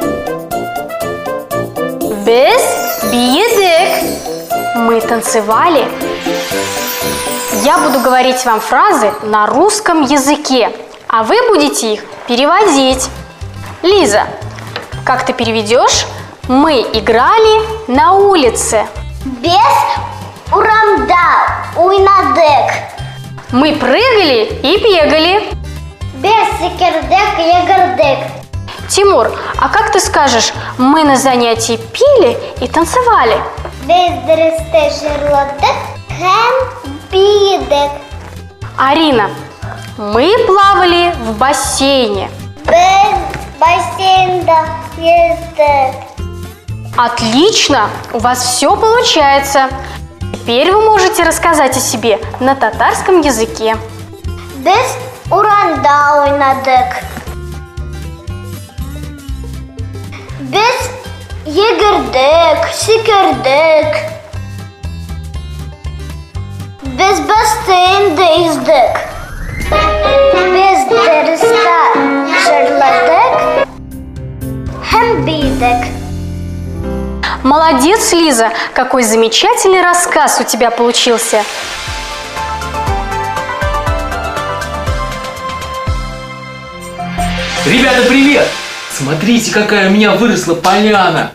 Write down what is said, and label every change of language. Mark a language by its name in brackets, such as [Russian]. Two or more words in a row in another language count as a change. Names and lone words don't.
[Tatar] Без биедек – [Russian] мы танцевали. Я буду говорить вам фразы на русском языке, а вы будете их переводить. Лиза, как ты переведешь? Мы играли на улице. [Tatar] Без урамда, уйнадык. [Russian] Мы прыгали и бегали. [Tatar] Без сикердек и йгырдык. [Russian] Тимур, а как ты скажешь, мы на занятии пили и танцевали? [Tatar] Без дәресте жерладык һәм биедек. [Russian] Арина, мы плавали в бассейне. [Tatar] Без бассейнда ездек. [Russian] Отлично, у вас все получается. Теперь вы можете рассказать о себе на татарском языке. [Tatar] Без уранда уйнадык. Без йгырдык, сикердек. Без бассейнда ездек. Без дәрестә жерладык һәм биедек. [Russian] Молодец, Лиза, какой замечательный рассказ у тебя получился. Ребята, привет! Смотрите, какая у меня выросла поляна.